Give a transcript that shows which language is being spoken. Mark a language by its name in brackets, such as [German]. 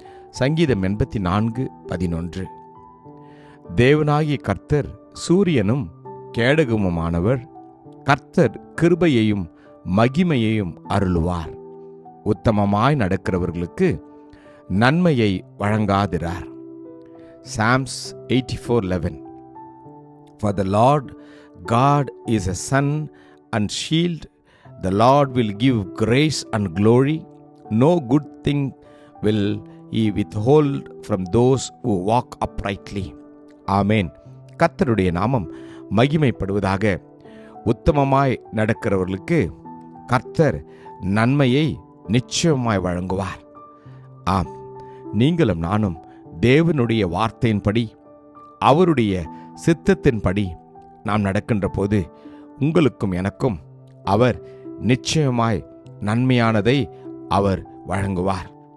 [Tamil] சங்கீதம் 84:11. தேவனாகிய கர்த்தர் சூரியனும் கேடகமுமானவர், கர்த்தர் கிருபையையும் மகிமையையும் அருளுவார். உத்தமமாய் நடக்கிறவர்களுக்கு நன்மையை வழங்காதிரார். [English] Psalms 84:11. For the Lord God is a sun and shield. The Lord will give grace and glory. No good thing will he withhold from those who walk uprightly. [Tamil] ஆமென். கர்த்தருடைய நாமம் மகிமைப்படுவதாக. உத்தமமாய் நடக்கிறவர்களுக்கு கர்த்தர் நன்மையை நிச்சயமாய் வழங்குவார். ஆம், நீங்களும் நானும் தேவனுடைய வார்த்தையின்படி, அவருடைய சித்தத்தின்படி நாம் நடக்கின்ற போது உங்களுக்கும் எனக்கும் அவர் நிச்சயமாய் நன்மையானதை அவர் வழங்குவார்.